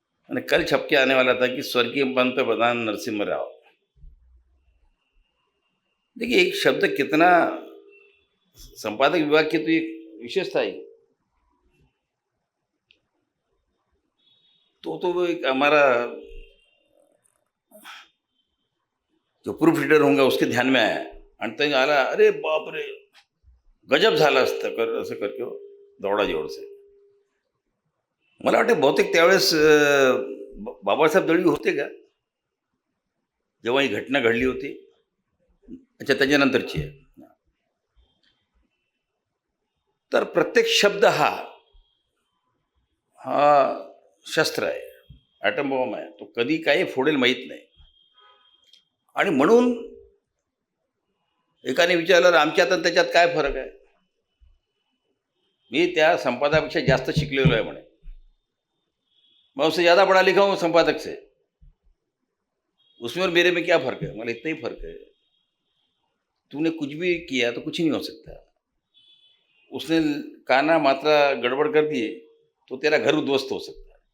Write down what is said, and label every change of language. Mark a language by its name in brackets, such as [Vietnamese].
[Hindi] मैंने कल छप के आने वाला था कि स्वर्गीय पंत प्रधान नरसिम्हा राव. देखिए एक शब्द कितना संपादक विभाग की तो एक विशेषता है. तो वो एक हमारा जो प्रूफ रीडर होगा उसके ध्यान में आया [Marathi] आणि ते आला, अरे बाप रे गजब झालं असतं कर [Hindi] असं करके दौडा जोर से. [Marathi] मला वाटतं बहुतेक त्यावेळेस बाबासाहेब दळवी होते का जेव्हा ही घटना घडली होती? अच्छा त्याच्यानंतरची आहे. तर प्रत्येक शब्द हा हा शस्त्र आहे, ॲटम बॉम्ब आहे, तो कधी काही फोडेल माहीत नाही. आणि म्हणून एकाने विचारलं आमच्यात आणि त्याच्यात काय फरक आहे. मी त्या संपादकापेक्षा जास्त शिकलेलो आहे म्हणे. [Hindi] मैं उससे ज़्यादा पढ़ा लिखा हूँ संपादक से, उसमें और मेरे में क्या फ़र्क है? मतलब इतना ही फ़र्क है. तूने कुछ भी किया तो कुछ नहीं हो सकता. उसने काना मात्रा गड़बड़ कर दिए तो तेरा घर उद्ध्वस्त हो सकता है.